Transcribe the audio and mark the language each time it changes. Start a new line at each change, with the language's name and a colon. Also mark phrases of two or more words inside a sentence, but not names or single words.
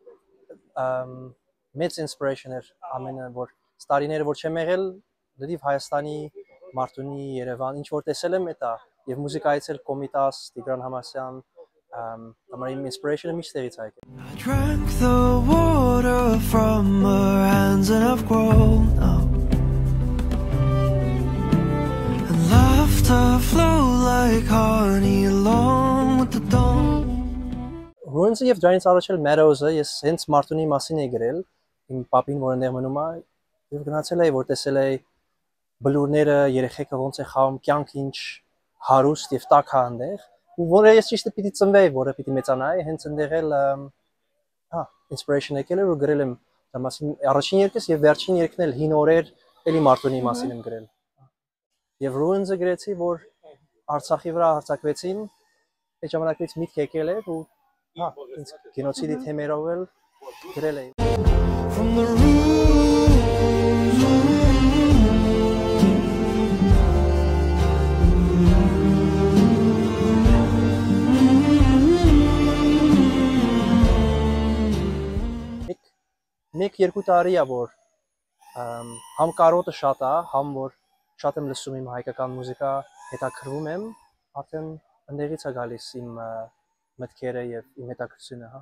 Armenian: մեծ inspiration էր ամենը, որ տարիները որ չեմ եղել, լրիվ Հայաստանի, Մարտունի, Երևան, ինչ որ տեսել եմ էտա, եւ մուզիկայից էլ Կոմիտաս, Տիգրան Համասյան, համար իմ inspiration-ը միշտ տեղից է եկել։
English: I drank the water from her hands and I've grown up, and laughter flow like honey along with the dawn.
Armenian: Ruins-ը եւ դրանից առաջ էլ Meadows-ը ես հենց Մարտունի մասին էի գրել, իմ պապին որ այնտեղ մնում է, եւ գնացել էի որ տեսել էի բլուրները, երեխեքը ոնց է խաղում, կյանք ինչ հարուստ եւ տաք է այնտեղ, ու որը ես ճիշտ պիտի ծնվեի, որը պիտի մեծանայի, հենց այնտեղ էլ inspiration եկել էր ու գրել եմ դրա մասին առաջին երկս եւ վերջին երկն էլ հին օրեր էլի Մարտունի մասին եմ գրել։ Եվ Ruins-ը գրեցի, որ Արցախի վրա հարձակվեցին, այդ ժամանակից միտք եկել էր ու ինձ գենոցիդի թեմերով էլ գրել էի։
English: From the rooms,
Armenian: Մեկ-երկու տարի է որ համ կարոտը շատ է, համ որ շատ եմ լսում իմ հայկական մուզիկա, հետաքրվում եմ, արդեն ընդեղից է գալիս իմ մտքերը եւ իմ հետաքրքրությունը, հա։